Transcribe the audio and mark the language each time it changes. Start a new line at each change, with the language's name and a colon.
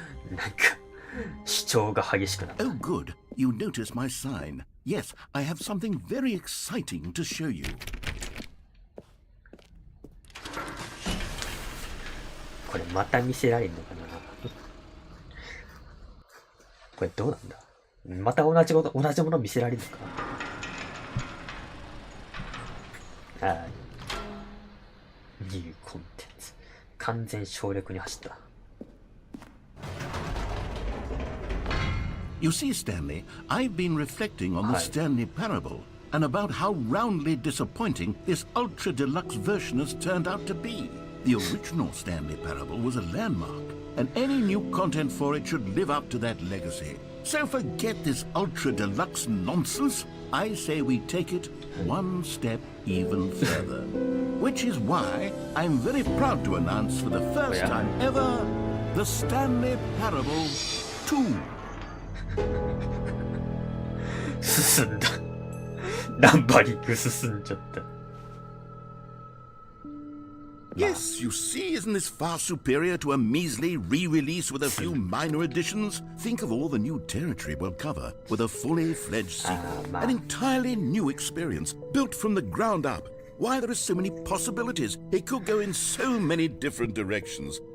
Japanese: なんか主張が激しくなった。
English: Oh, good. You noticed my sign. Yes, I have something very exciting to show you.
Japanese: これまた見せられるのかな。これどうなんだ。また同じもの見せられるのか。ニューコンテンツ。完全省略に走った。
English: You see, Stanley, I've been reflecting on the Stanley parable and about how roundly disappointing this ultra deluxe version has turned out to be. The original Stanley parable was a landmark, and any new content for it should live up to that legacy. So forget this ultra deluxe nonsense. I say we take it one step even further. Which is why I'm very proud to announce for the first time ever, the Stanley Parable 2.
Japanese: 進んだ。ナンバリング進んじゃった。
English: Yes, you see, isn't this far superior to a measly re-release with a few minor additions? Think of all the new territory we'll cover with a fully fledged sequel. An entirely new experience, built from the ground up. Why, there are so many possibilities. It could go in so many different directions.